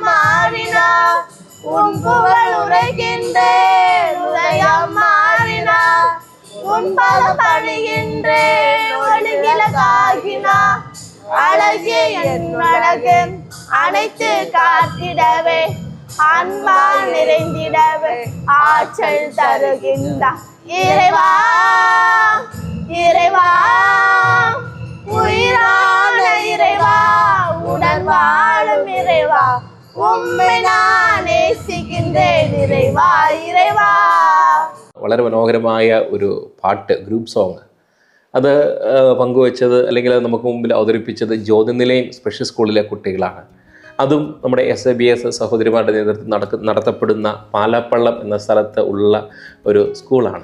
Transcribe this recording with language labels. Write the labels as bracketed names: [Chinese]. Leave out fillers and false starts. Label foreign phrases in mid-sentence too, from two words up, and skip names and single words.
[Tamil] மாறினார், உன் புகழ் உரைகின்றேன் உதயம் மாறினார், உன் பலம் பணிகின்றேன் ஒளிவிளக்காகினார், அழகே என் அழகு அனைத்து காத்திடவே, அன்பால் நிறைந்திடவே ஆற்றல் தருகின்றார் இறைவா, இறைவா, உயிரான இறைவா, உடன் வாழும் இறைவா, உம்மை நான் நேசிக்கின்றேன் இறைவா, இறைவா. [Malayalam] വളരെ മനോഹരമായ ഒരു പാട്ട്, [English] group song. [Malayalam] അത് പങ്കുവച്ചത് അല്ലെങ്കിൽ അത് നമുക്ക് മുമ്പിൽ അവതരിപ്പിച്ചത് ജ്യോതി നിലയം സ്പെഷ്യൽ സ്കൂളിലെ കുട്ടികളാണ്. അതും നമ്മുടെ SABS സഹോദരിമാരുടെ നേതൃത്വം നടത്തപ്പെടുന്ന പാലപ്പള്ളം എന്ന സ്ഥലത്ത് ഉള്ള ഒരു സ്കൂളാണ്.